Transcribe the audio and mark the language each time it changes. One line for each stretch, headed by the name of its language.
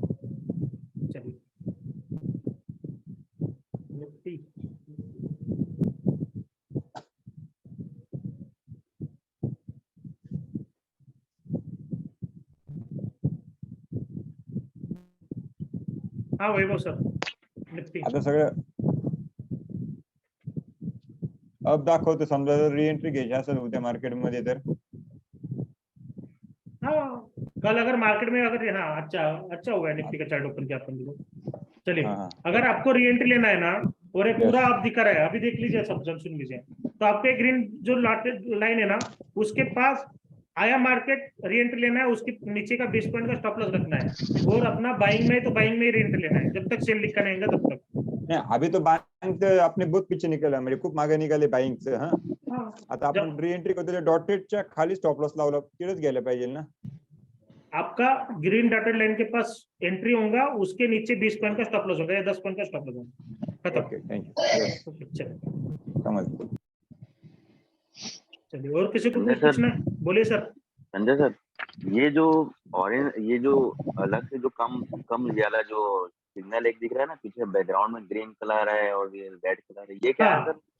Hindi: चलिए निफ्टी, हाँ वैभव sir, Nifty.
Marathi: आता सगळं अब दाखवतो, समजा जर री-एंट्री घ्यायची असेल उद्या मार्केटमध्ये तर
Hindi: हाँ, कल अगर मार्केट में अगर, हाँ अच्छा हुआ है निफ्टी का चार्ट ओपन किया अपन लोग। चलिए, अगर आपको री एंट्री लेना है ना, और ये पूरा आप दिखा रहा है, अभी देख लीजिए सब सुन लीजिए, तो आपके ग्रीन जो लाइन है ना, उसके पास आया मार्केट, री एंट्री लेना है, उसके नीचे का 20 पॉइंट का स्टॉप लॉस रखना है, और अपना बाइंग में तो बाइंग में ही री एंट्री लेना है, जब तक सेल लिखा नहीं आएगा तब तक।
Marathi: नाही,
Hindi: अभी तो बाइंग अपने बहुत पीछे
Marathi: निघाला, म्हणजे खूप मागे निघाले बाइंगचं। हा, आता आपण री एंट्री करतो डॉटेडच्या खाली स्टॉप लॉस लावला, तिकडेच गेलं पाहिजे ना।
Hindi: आपका ग्रीन डॉटेड लाइन के पास एंट्री होगा, उसके नीचे 20 पॉइंट का स्टॉप लॉस होगा या 10 पॉइंट का स्टॉप लॉस होगा, खत्म।
English: Okay thank you.
Hindi: ओके चलिए, समझ चलिए और किसी को संजय कुछ सर। पूछना है? बोलिए सर। संजय सर, ये जो ऑरेंज, ये जो अलग से जो कम कम वाला जो सिग्नल एक दिख रहा है ना पीछे बैकग्राउंड में, ग्रीन कलर है और ये रेड कलर है, ये क्या है सर?